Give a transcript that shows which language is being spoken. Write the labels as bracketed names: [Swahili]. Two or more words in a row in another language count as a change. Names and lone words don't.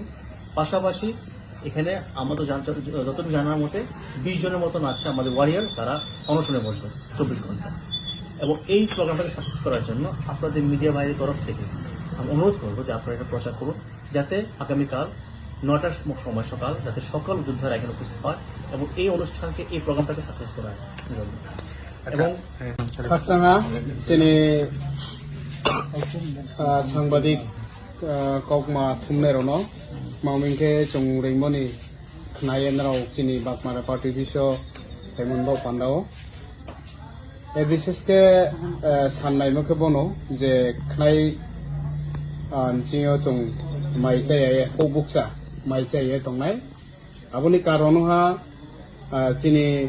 [Bangla] পাশাপাশি এখানে আমাদের যতটুকু জানার মতে 20 জনের মতন আছে আমাদের ওয়ারিয়ার, তারা অনশনে বসবে 24 ঘন্টা। এবং এই প্রোগ্রামটাকে সাকসেস করার জন্য আপনাদের মিডিয়া ভাইয়ের তরফ থেকে আমি অনুরোধ করবো যে আপনারা এটা প্রচার করুন, যাতে আগামীকাল 9টার সময় সকাল যাতে সকল যোদ্ধারা এখানে উপস্থিত হয় এবং এই অনুষ্ঠানকে এই প্রোগ্রামটাকে সাকসেস করার জন্য। এবং [Kok Borok] kaksanга chini sangbadik kokma thumne rono maumingke chung reimoni khnayen rao chini bakmara party biso hemonbo pandao e bisheske sannai mokhe bono je khnai chingyo chung maisaya hobuksa maisaya tongnai aboni karono ha chini